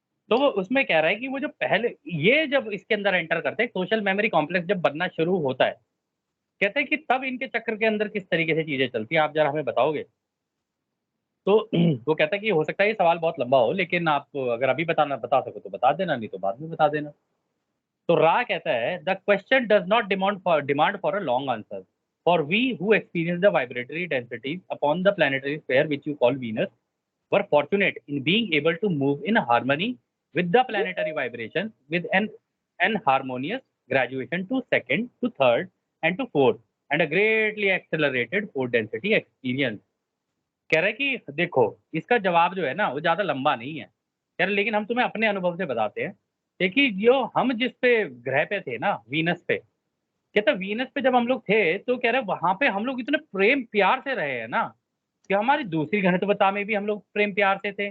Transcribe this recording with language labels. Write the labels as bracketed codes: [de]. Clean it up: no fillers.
[hi] तो वो उसमें कह रहा है कि वो जो पहले ये जब इसके अंदर एंटर करते हैं, सोशल मेमोरी कॉम्प्लेक्स जब बनना शुरू होता है, कहते हैं कि तब इनके चक्र के अंदर किस तरीके से चीज़ें चलती हैं, आप ज़रा हमें बताओगे? तो वो कहता है कि हो सकता है ये सवाल बहुत लंबा हो, लेकिन आप अगर अभी बता सको तो बता देना, नहीं तो बाद में बता देना। तो रा कहता है [en] The question does not demand for a long answer, for we who experience the vibratory densities upon the planetary sphere which you call Venus were fortunate in being able to move in harmony with the planetary vibration with an harmonious graduation to second, to third, and to fourth, and a greatly accelerated fourth density experience. [hi] कह रहा है कि देखो, इसका जवाब जो है ना वो ज़्यादा लंबा नहीं है। कह रहे लेकिन हम तुम्हें अपने अनुभव से बताते हैं। देखिए जो हम जिस पे ग्रह पे थे ना, वीनस पे, कहता वीनस पे जब हम लोग थे तो कह रहे वहाँ पे हम लोग इतने प्रेम प्यार से रहे हैं ना, कि हमारी दूसरी घनत्वता में भी हम लोग प्रेम प्यार से थे।